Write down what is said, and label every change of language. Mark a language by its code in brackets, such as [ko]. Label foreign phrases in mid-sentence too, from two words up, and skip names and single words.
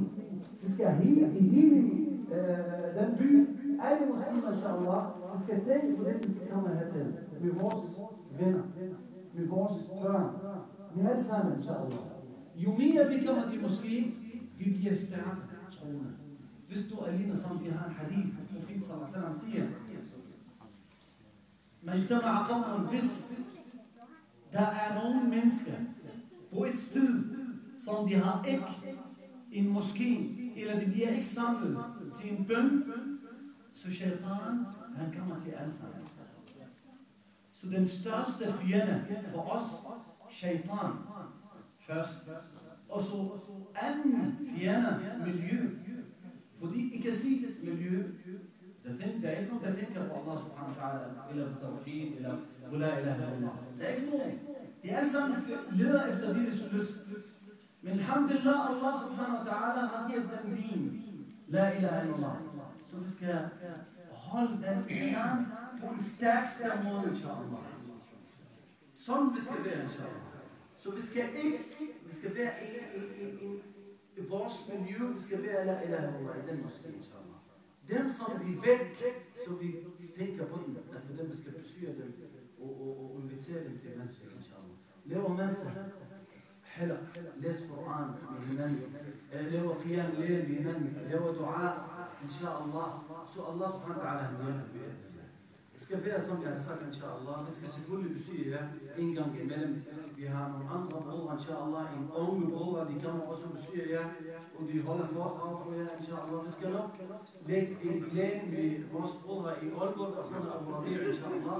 [da] Vi skal hele den by, alle muslimer, inshallah, vi skal tænke på det, vi skal komme hertil. Med vores venner, med vores børn, med alle sammen, inshallah. Jo mere vi kommer til moskeen, vi bliver stærke troende. Hvis du alene, som vi har en hadith, profet [ar] صلى الله عليه وسلم [da] siger, [ar] ما اجتمع قوم, [da] hvis der er nogle mennesker på et sted, som de har ikke en moskeen, eller de bliver ikke samlet til en bøn, så shaitan, han kommer til alle sammen. Så den største fjende for os, shaitan, først. Og så anden fjende, miljø. Fordi I kan sige miljø, der er ikke nogen, der tænker på [ar] الله سبحانه وتعالى, [da] eller på tawhid, eller på [ar] لا إله إلا الله. [da] Der er ikke nogen. De alle sammen leder efter deres lyst. Men alhamdulillah, [ar] الله سبحانه وتعالى [da] har givet dem din, [ar] لا إله إلا الله. [da] Så vi skal holde den islam på en stærkste måde, inshallah. Sådan vi skal være, inshallah. Så vi skal være i vores miljø, vi skal være [ar] لا إله إلا الله [da] i den moské, inshallah. Dem som de væk, så vi tænker på dem, at for dem vi skal besøge dem og invitere dem til masjid, inshallah. Laver masser, halaq, læs Koran med hinanden, laver [ar] قيام الليل [da] med hinanden, laver dua, inshallah. Så [ar] الله سبحانه وتعالى [da] han hjælper. Det skal være som jeg har sagt, inshallah. Vi skal selvfølgelig besøge jer en gang imellem. Vi har nogle andre brødre, inshallah. En unge brødre, de kommer også og besøger jer. Og de holder foredrag for jer, inshallah. Vi skal nok lægge en plan med vores brødre i Aalborg og Khana Abu Rabi', inshallah.